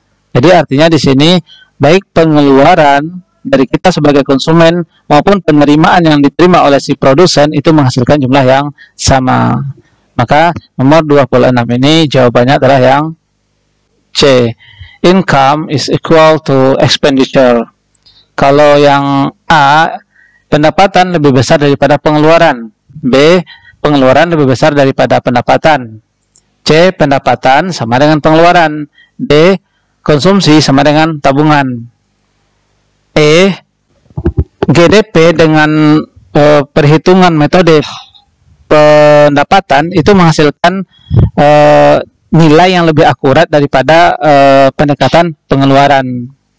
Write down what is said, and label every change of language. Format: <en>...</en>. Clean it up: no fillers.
<id>Jadi artinya di sini baik pengeluaran dari kita sebagai konsumen maupun penerimaan yang diterima oleh si produsen itu menghasilkan jumlah yang sama. Maka nomor 26 ini jawabannya adalah yang C.</id> <en>Income is equal to expenditure.</en> <id>Kalau yang A, pendapatan lebih besar daripada pengeluaran. B, pengeluaran lebih besar daripada pendapatan. C, pendapatan sama dengan pengeluaran. D, konsumsi sama dengan tabungan. E, GDP dengan perhitungan metode pendapatan itu menghasilkan nilai yang lebih akurat daripada pendekatan pengeluaran.</id>